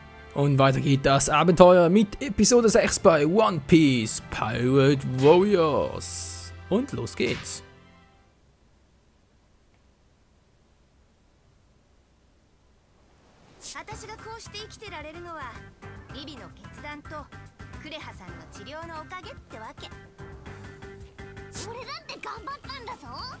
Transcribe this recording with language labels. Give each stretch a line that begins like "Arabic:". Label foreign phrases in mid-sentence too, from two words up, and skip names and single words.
German: Und weiter geht das Abenteuer mit Episode 6 bei One Piece Pirate Warriors. Und los geht's.
Japanese: 私がこうして生きてられるのはビビの決断とクレハさんの治療のおかげってわけ。俺だって頑張ったんだぞ。